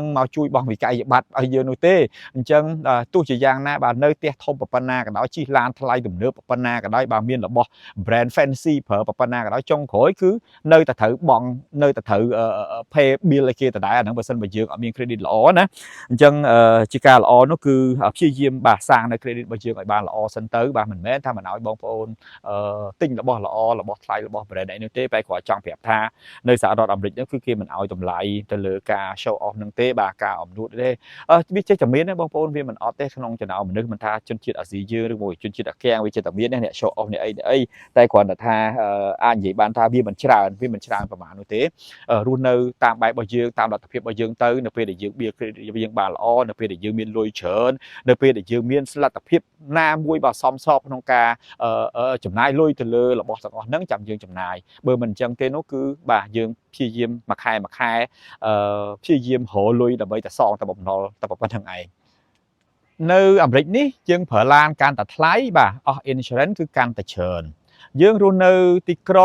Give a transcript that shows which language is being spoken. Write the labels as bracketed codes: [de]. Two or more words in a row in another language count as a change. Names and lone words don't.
[km] មកជួយបង់វិក័យប័ត្រឲ្យយើងនោះទេអញ្ចឹងទោះជាយ៉ាងណាបាទនៅផ្ទះធំប៉ុណ្ណាក៏ដោយជិះឡានថ្លៃទំនើបប៉ុណ្ណាក៏ដោយបាទមានរបស់ [en] brand fancy [km] ប្រើប៉ុណ្ណាក៏ដោយចុងក្រោយគឺនៅតែត្រូវបង់នៅតែត្រូវ [en] pay bill [km] ឲ្យគេដដែលអាហ្នឹងបើសិនបើយើងអត់មាន credit ល្អណាអញ្ចឹងជាការល្អនោះគឺព្យាយាមបាទសាងនៅ credit របស់យើងឲ្យបានល្អសិនទៅបាទមិនមែនថាមិនឲ្យបងប្អូនទិញរបស់ល្អរបស់ថ្លៃរបស់ brand អីនោះទេ តែគាត់ចង់ប្រាប់ថានៅសហរដ្ឋអាមេរិកនោះគឺគេមិនឲ្យតម្លៃទៅលើការ [en] show off [km] នឹងទេបាទការអំនួតទេវាចេះតែមានណាបងប្អូនវាមិនអត់ទេក្នុងចំណោមមនុស្សមិនថាជនជាតិអាស៊ីយើង ឬមួយជនជាតិអាកាំងវាចេះតែមានអ្នក [en] show off [km] អ្នកអីតែគ្រាន់តែថាអាចនិយាយបានថាវាមិនច្រើនប្រហែលនោះទេរស់នៅតាមបែបរបស់យើង តាមលទ្ធភាពរបស់យើងទៅនៅពេលដែលយើងបៀយើងបានល្អនៅពេលដែលយើងមានលុយច្រើននៅពេលដែលយើងមានស្លទ្ធភាពណាមួយបើសមស្របក្នុងការចំណាយលុយទៅលើរបស់ទាំងអស់ហ្នឹងចាំយើងចំណាយបើមិនអញ្ចឹងទេនោះគឺបាទយើងព្យាយាមមួយខែព្យាយាមរកលុយដើម្បីតែសងតែបំណុលតែប៉ុណ្្នឹងឯងនៅអាមេរិកនេះយើងប្រើឡានកាន់តែថ្លៃបាទអស់ insurance គឺកាន់តែច្រើនយើងរស់នៅទីក្រុ